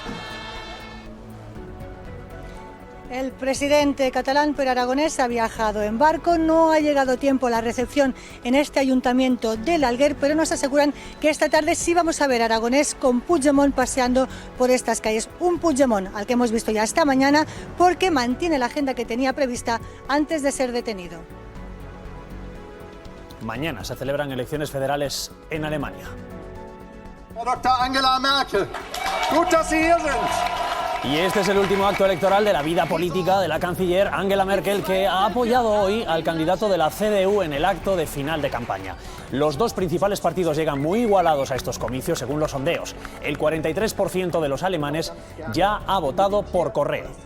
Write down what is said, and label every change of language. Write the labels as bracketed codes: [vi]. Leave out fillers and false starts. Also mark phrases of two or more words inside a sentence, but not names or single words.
[es] El presidente catalán Pere Aragonès ha viajado en barco, no ha llegado a tiempo a la recepción en este ayuntamiento del Alguer, pero nos aseguran que esta tarde sí vamos a ver a Aragonès con Puigdemont paseando por estas calles. Un Puigdemont al que hemos visto ya esta mañana porque mantiene la agenda que tenía prevista antes de ser detenido. Mañana se celebran elecciones federales en Alemania. [de] Dr. Angela Merkel, gut, dass Sie hier sind. [es] Y este es el último acto electoral de la vida política de la canciller Angela Merkel, que ha apoyado hoy al candidato de la CDU en el acto de final de campaña. Los dos principales partidos llegan muy igualados a estos comicios, según los sondeos. El 43% de los alemanes ya ha votado por correo.